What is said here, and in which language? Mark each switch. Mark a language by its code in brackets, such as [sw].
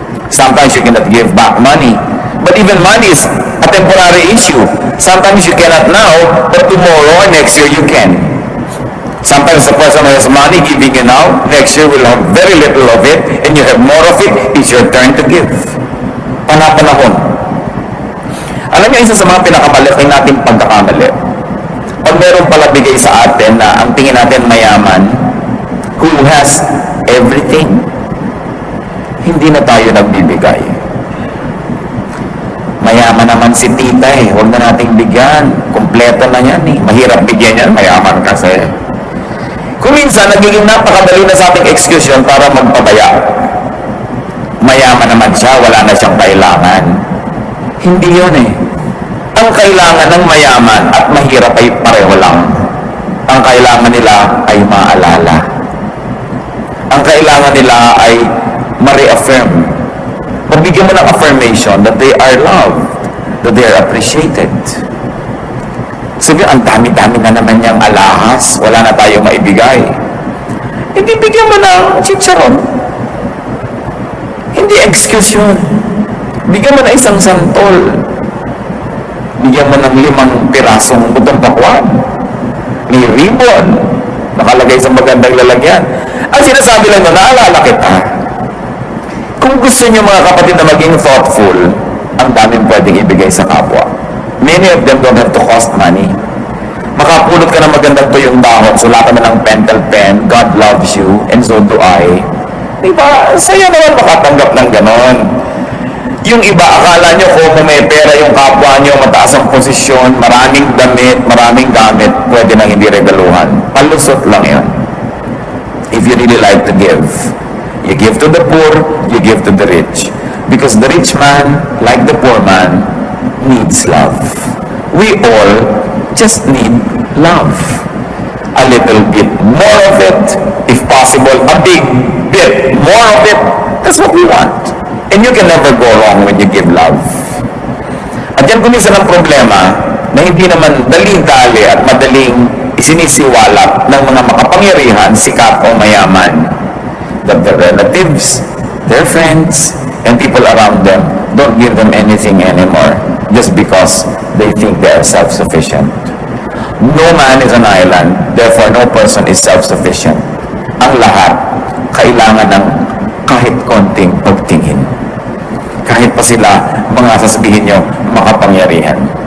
[en] Sometimes you cannot give back money, but even money is a temporary issue. Sometimes you cannot now, but tomorrow or next year you can. Sometimes the person has money giving you now, next year will have very little of it, and you have more of it, it's your turn to give. [tl] Panapanahon. Alam niyo, isa sa mga pinakamalaki nating pagkakamali, pag meron pala bigay sa atin na ang tingin natin mayaman, [en] who has everything. [tl] Hindi na tayo nagbibigay. Mayaman naman si tita eh, huwag na nating bigyan. Kompleto na yan eh. Mahirap bigyan yan, mayaman kasi. Kung minsan, nagiging napakadali na sa ating excuse yun para magpabaya. Mayaman naman siya, wala na siyang kailangan. Hindi yun eh. Ang kailangan ng mayaman at mahirap ay pareho lang. Ang kailangan nila ay maalala. Ang kailangan nila ay ma-reaffirm. Mabigyan mo ng [en] affirmation that they are loved, that they are appreciated. [tl] Sabi, ang dami-dami na naman niyang alahas, wala na tayong maibigay. Hindi bigyan mo ng chicharon. Hindi excuse yun. Bigyan mo na isang santol. Bigyan mo ng 5 pirasong butong pakwan. May ribbon. Nakalagay sa magandang lalagyan. Ang sinasabi lang na naalala kita. Kung gusto niyo mga kapatid na maging thoughtful, ang daming pwedeng ibigay sa kapwa. [en] Many of them don't have to cost money. [tl] Makapulot ka ng magandang tuyong dahon, sulatan mo ng pentel pen, [en] God loves you, and so do I. [tl] Diba? Saya naman makatanggap ng ganon. Yung iba, akala nyo kung may pera yung kapwa nyo, mataas ang posisyon, maraming damit, maraming gamit, pwede nang hindi regaluhan. Palusot lang yun. [en] If you really like to give, you give to the poor, you give to the rich. Because the rich man, like the poor man, needs love. We all just need love. A little bit more of it, if possible, a big bit more of it. That's what we want. And you can never go wrong when you give love. [tl] At yan kuminsan ang problema na hindi naman dali-dali at madaling isinisiwalat ng mga makapangyarihan, sikat o mayaman. [en] That their relatives, their friends, and people around them don't give them anything anymore just because they think they are self-sufficient. No man is an island, therefore no person is self-sufficient. [tl] Ang lahat kailangan ng kahit konting pagtingin. Kahit pa sila, mga sasabihin nyo, makapangyarihan.